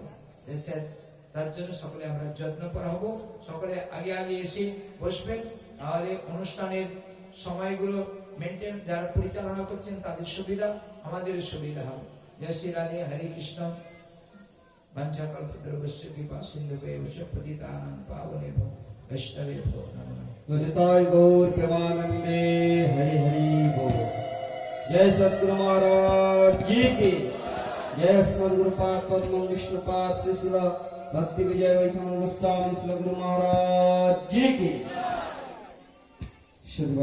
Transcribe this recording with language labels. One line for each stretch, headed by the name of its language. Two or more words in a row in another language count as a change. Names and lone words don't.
Bangla: তার জন্য সকলে আমরা যত্নপর হব। সকলে আগে এসে বসবেন, তাহলে অনুষ্ঠানের সময়গুলো মেনটেন যারা পরিচালনা করছেন তাদের সুবিধা, আমাদের সুবিধা হবে।
Sanskrit: জয় শ্রী রাধে, হরে কৃষ্ণ। বাঞ্ছাকল্পতরুভ্যশ্চ কৃপা সিন্ধুভ্যেব চ পতিতানাং পাবনেভ্যো বৈষ্ণবেভ্যো নমঃ।
Bangla: নিতাই গৌর প্রেমানন্দে হরি হরি বোল।
Hindi: जय सद्गुरु महाराज जी की जय। श्रीमद् गुरुपाद पद्म विष्णुपाद श्री भक्ति विजय वैष्णव गोस्वामी श्री गुरु महाराज जी की।